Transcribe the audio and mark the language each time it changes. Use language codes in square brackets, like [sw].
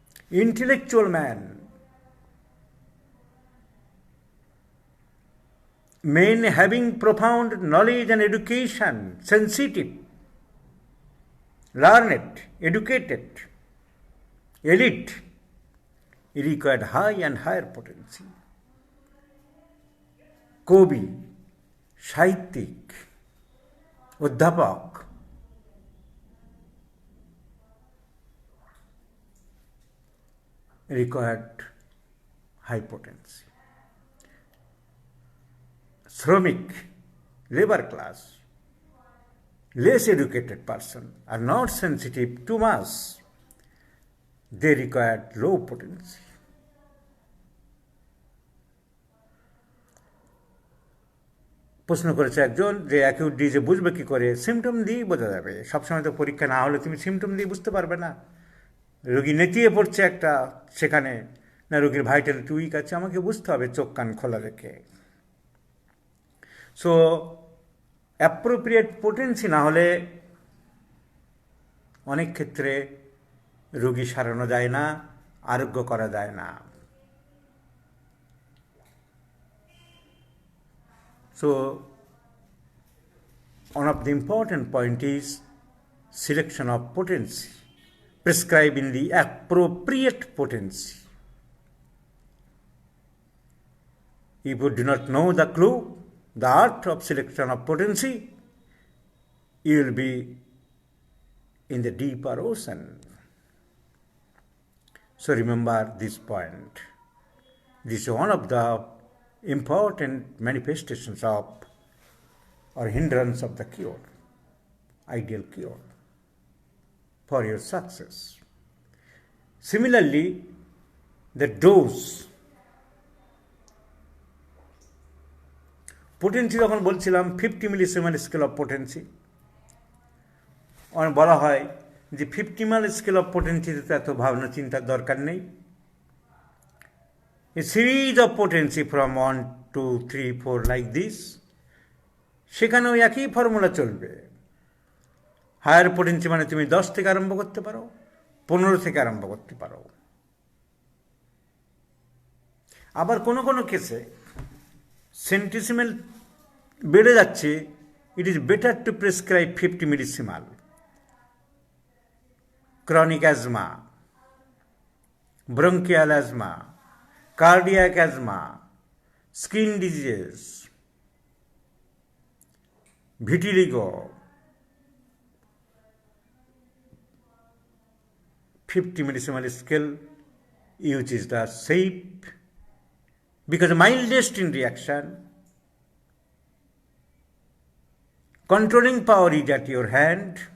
[en] Intellectual man, men having profound knowledge and education, sensitive, learned, educated, elite, required high and higher potency. [bn] কবি, সাহিত্যিক, অধ্যাপক, [en] required high potency. [bn] শ্রমিক, labour class, [en] less educated person are not sensitive to mass. They require low potency. [bn] প্রশ্ন করেছে একজন যে acute DJ বুঝবে কি করে? সিমটম দিয়েই বোঝা যাবে। সবসময় তো পরীক্ষা না হলে তুমি সিমটম দিয়ে বুঝতে পারবে না। রোগী নেতিয়ে পড়ছে একটা, সেখানে না রোগীর ভাইটালিটি উইক আছে, আমাকে বুঝতে হবে চোখ কান খোলা রেখে। সো অ্যাপ্রোপ্রিয়েট পোটেন্সি না হলে অনেক ক্ষেত্রে রোগী সারানো যায় না, আরোগ্য করা যায় না। [en] So, one of the important point is selection of potency, prescribing the appropriate potency. If you do not know the clue, the art of selection of potency, you will be in the deeper ocean. So remember this point. This is one of the important manifestations of or hindrance of the cure, ideal cure for your success. Similarly, the dose, potency [bn] যখন বলছিলাম 50 মিলিসিমেন scale of potency, বলা হয় যে 50 মিলি scale of পোটেন্সিতে তো এত ভাবনা চিন্তার দরকার নেই। [en] A series of potency from 1, 2, 3, 4 like this, [bn] সেখানেও একই ফর্মুলা চলবে। হায়ার পোটেন্সি মানে তুমি 10 থেকে আরম্ভ করতে পারো, 15 থেকে আরম্ভ করতে পারো। আবার কোনো কোনো কেসে সেন্টিসিমেল বেড়ে যাচ্ছে, [en] it is better to prescribe [bn] 50 millesimal. [en] Chronic asthma, bronchial asthma, cardiac asthma, skin disease, vitiligo, 50 millisiemen scale which is the safe because mildest in reaction, controlling power is at your hand.